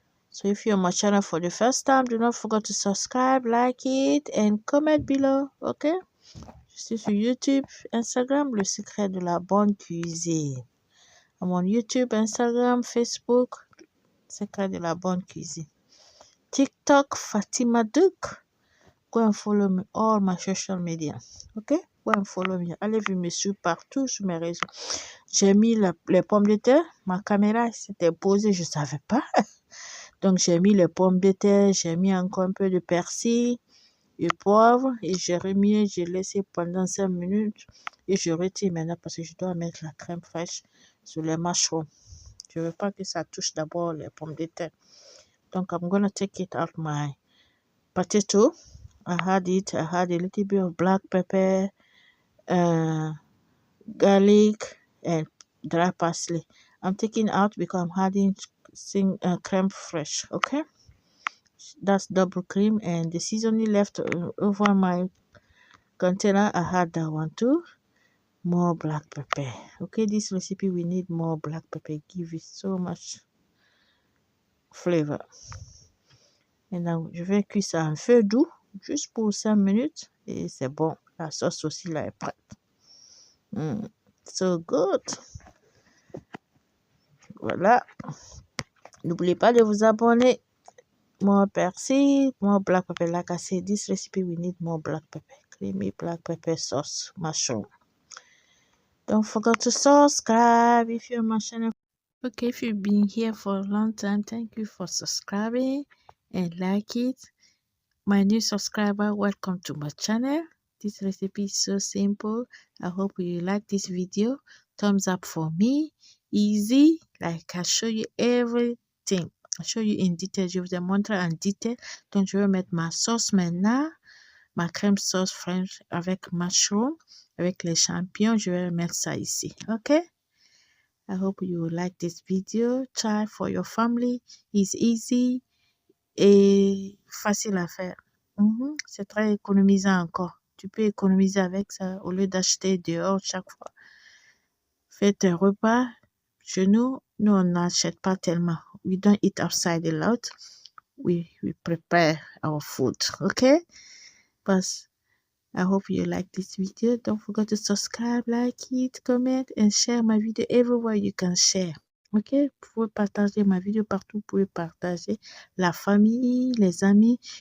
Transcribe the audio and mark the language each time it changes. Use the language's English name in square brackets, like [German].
[English] So if you're on my channel for the first time, do not forget to subscribe, like it, and comment below. Okay? [French] Je suis sur YouTube, Instagram, Le Secret de la Bonne Cuisine. [English] I'm on YouTube, Instagram, Facebook, Secret de la Bonne Cuisine. TikTok, Fatima Duke. Go and follow me, all my social media. Okay? Go and follow me. [French] Allez me suivre partout sur mes réseaux. J'ai mis les pommes de terre. Ma caméra s'était posée, je ne savais pas. Donc, j'ai mis les pommes de terre. J'ai mis encore un peu de persil et poivre. Et j'ai laissé pendant 5 minutes. Et je retire maintenant parce que je dois mettre la crème fraîche sur les mushrooms. Je ne veux pas que ça touche d'abord les pommes de terre. [English] Donc, I'm going to take it out my potato. I had a little bit of black pepper, garlic, and dry parsley. I'm taking out because I'm adding creme fraiche. Okay, that's double cream, and the seasoning left over my container. I had that one too. More black pepper. Okay, this recipe we need more black pepper. Give it so much flavor. [French] Et donc, je vais cuire ça en feu doux, juste pour 5 minutes. Et c'est bon. La sauce aussi, là, est prête. [English] So good. [French] Voilà. N'oubliez pas de vous abonner. [English] More persil, more black pepper. Like I said, this recipe, we need more black pepper. Creamy black pepper sauce, mushroom. Don't forget to subscribe if you're my channel. Okay, if you've been here for a long time, thank you for subscribing and like it. My new subscriber, welcome to my channel. This recipe is so simple. I hope you like this video. Thumbs up for me. Easy. Like I show you everything. I show you in detail. [French] Je vous ai montré en détail. Donc, je vais mettre ma sauce maintenant. Ma crème sauce French avec mushroom, avec les champignons. Je vais mettre ça ici. Okay? [English] I hope you will like this video. Try for your family. It's easy [French] et facile à faire. C'est très économisant encore. Tu peux économiser avec ça au lieu d'acheter dehors chaque fois. Fais tes repas. Chez nous, on n'achète pas tellement. [English] We don't eat outside a lot. We prepare our food, okay? But I hope you like this video. Don't forget to subscribe, like it, comment, and share my video everywhere you can share. [French] Ok, vous pouvez partager ma vidéo partout, vous pouvez partager la famille, les amis.